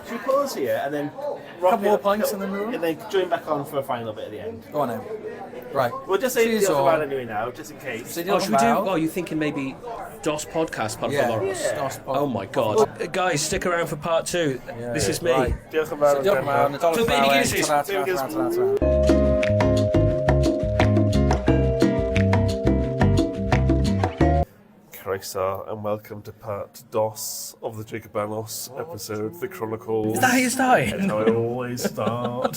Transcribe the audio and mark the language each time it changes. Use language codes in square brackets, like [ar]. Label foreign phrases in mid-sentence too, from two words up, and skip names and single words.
[en] Should we pause here and then Couple more pints and then move on? and then join back on for a final bit at the end? Go on now. Right. We'll just say Cheers the all. other anyway now, just in case. So Oh, should we do? Oh, you thinking maybe DOS podcast, por Yeah. favor? Yeah. Oh my God, guys, stick around for part 2. This is me. Right. [cy] Diolch yn fawr. Diolch yn fawr. Nadolig [en] Two baby [cy] Llawen. [en] Guinnesses. Ta-ra, ta-ra, ta-ra, ta-ra, ta-ra. Croeso and welcome to part DOS of the Jacob Abanos episode, The Chronicle. Is that how you started? That's how I always start.